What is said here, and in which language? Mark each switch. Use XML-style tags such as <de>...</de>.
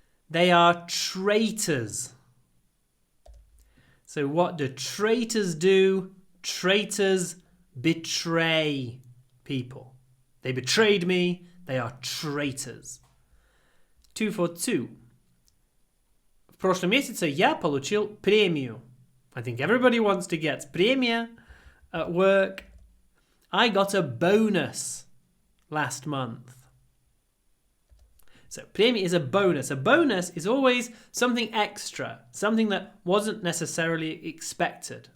<en>They are traitors. So what do traitors do? Traitors betray people. They betrayed me. They are traitors. 242.</en> <ru>прошлом месяце я получил премию.</ru> <en>I think everybody wants to get премия at work. I got a bonus last month. So, премия is a bonus. A bonus is always something extra, something that wasn't necessarily expected.</en>